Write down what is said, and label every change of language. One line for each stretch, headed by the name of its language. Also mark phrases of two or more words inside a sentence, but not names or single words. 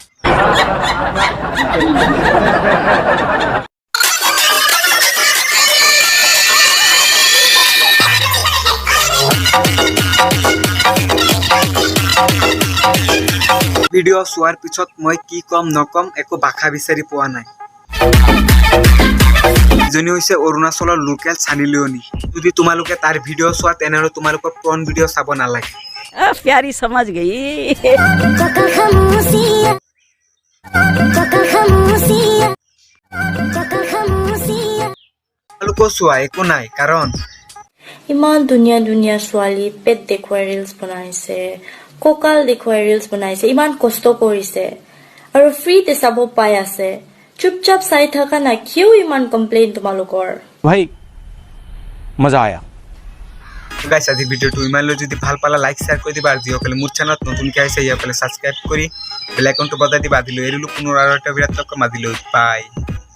Assamese: ভিডিঅ' চোৱাৰ পিছত মই কি ক'ম নক'ম একো ভাষা বিচাৰি পোৱা নাই। ইজনী হৈছে অৰুণাচলৰ লোকেল চানি লিঅ'নি। যদি তোমালোকে তাৰ ভিডিঅ' চোৱা তেনেহ'লে তোমালোকৰ পুৰণ ভিডিঅ' চাব নালাগে।
Hindi: प्यारी समझ गई।
Assamese: তোমালোকেও চোৱা, একো নাই, কাৰণ ইমান ধুনীয়া ধুনীয়া ছোৱালী পেট দেখুৱাই ৰিলছ বনাইছে, কঁকাল দেখুৱাই ৰিলছ বনাইছে, ইমান কষ্ট কৰিছে আৰু ফ্ৰীতে চাব পাই আছে। চুপচাপ চাই থাকা না, কিয় ইমান কমপ্লেইন তোমালোকৰ?
Hindi: भाई मजा आया।
Assamese: গাইছ আজি ভিডিঅ'টো ইমানলৈ যদি ভাল পালা
English: like share
Assamese: কৰি দিবা, আৰু যিসকলে মোৰ চেনেলত নতুনকৈ আহিছে সিসকলে ছাবস্ক্ৰাইব কৰি বেল আইকনটো বজাই দিবা। আজিলৈ এৰিলোঁ পুনৰ আৰু এটা বিৰাট মাতিলৈ বাই।